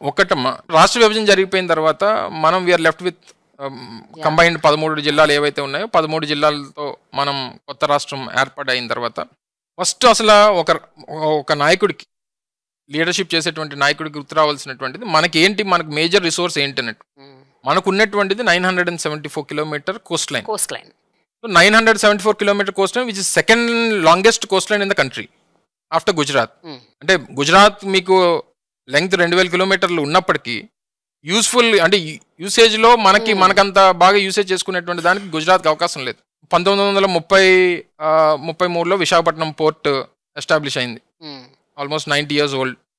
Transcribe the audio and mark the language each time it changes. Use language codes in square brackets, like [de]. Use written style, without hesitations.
[te] ఒకటమ్మా, రాష్ట్ర విభజన జరిగిపోయిన తర్వాత మనం [en] we are left with combined [te] 13 జిల్లాలు ఏవైతే ఉన్నాయో 13 జిల్లాలతో మనం కొత్త రాష్ట్రం ఏర్పాటైన తర్వాత ఫస్ట్ అసలు ఒక నాయకుడికి లీడర్షిప్ చేసేటువంటి నాయకుడికి గుర్తు రావాల్సినటువంటిది మనకు మేజర్ రిసోర్స్ ఏంటి అన్నట్టు. మనకు ఉన్నటువంటిది 974 kilometre Coast line. [en] 974 kilometer coastline, which is second longest coastline in the country after Gujarat. [te] అంటే గుజరాత్ మీకు లెంగ్త్ 2000 కిలోమీటర్లు ఉన్నప్పటికీ యూస్ఫుల్ అంటే యూసేజ్లో మనకంత బాగా యూసేజ్ చేసుకునేటువంటి దానికి గుజరాత్కి అవకాశం లేదు. 1933లో విశాఖపట్నం పోర్ట్ ఎస్టాబ్లిష్ అయింది, ఆల్మోస్ట్ 90 years ఓల్డ్.